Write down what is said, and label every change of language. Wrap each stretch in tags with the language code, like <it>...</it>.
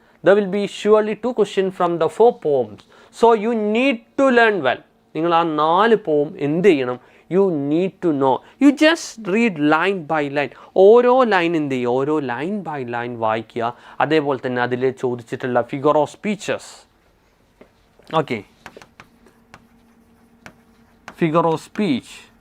<en>There will be surely 2 question from the 4 poems. So you need to learn well.</en> <ml>നിങ്ങൾ ആ 4 പോം എന്ത് ചെയ്യണം,</ml> <en>you need to know. You just read line by line.</en> <ml>ഓരോ line എന്ത് ചെയ്യുക, ഓരോ ലൈൻ ബൈ ലൈൻ വായിക്കുക. അതേപോലെ തന്നെ അതിൽ ചോദിച്ചിട്ടുള്ള figure of speeches.</ml> <en>Okay, figure of speech.</en>